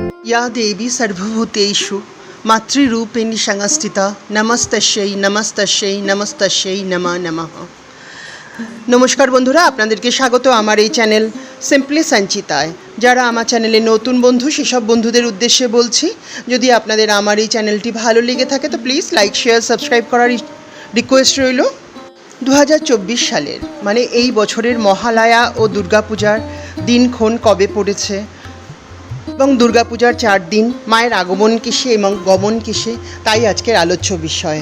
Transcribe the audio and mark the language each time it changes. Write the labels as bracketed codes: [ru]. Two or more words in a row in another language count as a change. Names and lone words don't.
[sa] या देवी सर्वभूतेषु मातृरूपेण संस्थिता नमस्तस्यै नमस्तस्यै नमस्तस्यै नमः नमः। [bn] নমস্কার বন্ধুরা, আপনাদেরকে স্বাগত আমার এই চ্যানেল সিম্পলি সঞ্চিতায়। যারা আমার চ্যানেলে নতুন বন্ধু সেসব বন্ধুদের উদ্দেশ্যে বলছি, যদি আপনাদের আমার এই চ্যানেলটি ভালো লেগে থাকে তো [en] please like share subscribe [bn] করার রিকোয়েস্ট রইল। 2024 সালের মানে এই বছরের মহালয়া ও দুর্গাপূজার দিনক্ষণ কবে পড়েছে এবং দুর্গাপূজার 4 দিন মায়ের আগমন কিসে এবং গমন কিসে, তাই আজকের আলোচ্য বিষয়।